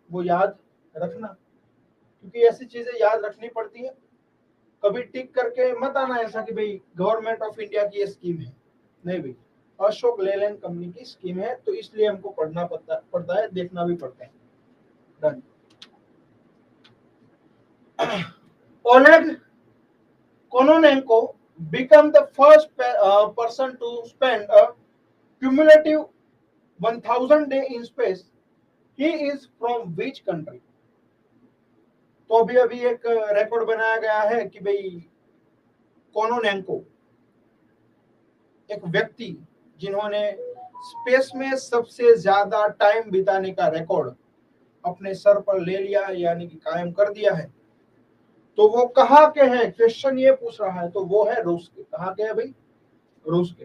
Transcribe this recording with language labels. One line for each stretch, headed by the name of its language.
Hindi: वो याद रखना, क्योंकि ऐसी चीजें याद रखनी पड़ती है। कभी टिक करके मत आना ऐसा कि भाई गवर्नमेंट ऑफ इंडिया की ये स्कीम है, नहीं भाई, अशोक लेलैंड कंपनी की स्कीम है, तो इसलिए हमको पढ़ना पड़ता है, देखना भी पड़ता है। Done.
English: Oleg Kononenko become the first person to spend a cumulative 1000 day in space. He is from which country?
Hindi: तो अभी अभी एक रिकॉर्ड बनाया गया है कि भाई कोनोनेंको, एक व्यक्ति जिन्होंने स्पेस में सबसे ज्यादा टाइम बिताने का रिकॉर्ड अपने सर पर ले लिया, यानी कि कायम कर दिया है, तो वो कहाँ के हैं, क्वेश्चन ये पूछ रहा है, तो वो है रूस के। कहाँ के हैं भाई? रूस के।